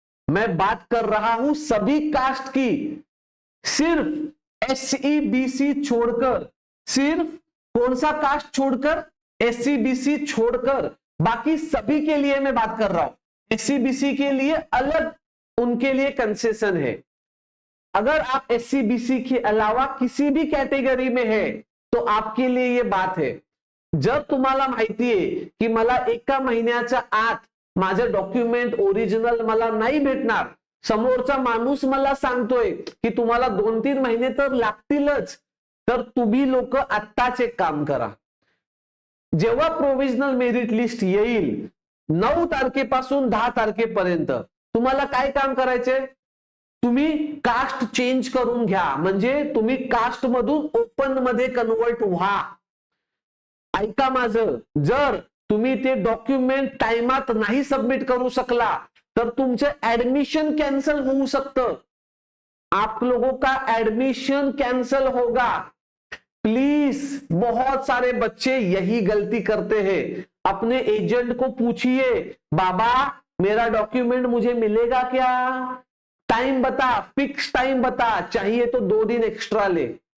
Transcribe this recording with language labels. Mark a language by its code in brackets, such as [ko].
[hi] मैं बात कर रहा हूं सभी कास्ट की, सिर्फ SEBC छोड़कर, सिर्फ कौन सा कास्ट छोड़कर? SEBC छोड़कर, बाकी सभी के लिए मैं बात कर रहा हूं। SEBC के लिए अलग, उनके लिए कंसेशन है। अगर आप SEBC के अलावा किसी भी कैटेगरी में है तो आपके लिए ये बात है। [mr] जर तुम्हाला माहिती आहे की मला 1 महिन्याच्या आत माझं डॉक्युमेंट ओरिजिनल मला नाही भेटणार, समोरचा माणूस मला सांगतोय की तुम्हाला 2-3 महिने तर लागतीलच, तर तुम्ही लोक आत्ताच एक काम करा, जेव्हा प्रोव्हिजनल मेरिट लिस्ट येईल 9 तारखेपासून 10 तारखेपर्यंत तुम्हाला काय काम करायचंय, तुम्ही कास्ट चेंज करून घ्या, म्हणजे तुम्ही कास्ट मधून ओपन मध्ये कन्वर्ट व्हा. ऐका माझं, जर तुम्ही ते डॉक्युमेंट टाइमात नाही सबमिट करू शकला तर तुमचं ऍडमिशन कैंसल हो सकतं. [hi] आप लोगों का एडमिशन कैंसल होगा. प्लीज, बहुत सारे बच्चे यही गलती करते हैं. अपने एजेंट को पूछिए, बाबा मेरा डॉक्यूमेंट मुझे मिलेगा क्या, टाइम बता, फिक्स टाइम बता, चाहिए तो 2 दिन एक्स्ट्रा ले.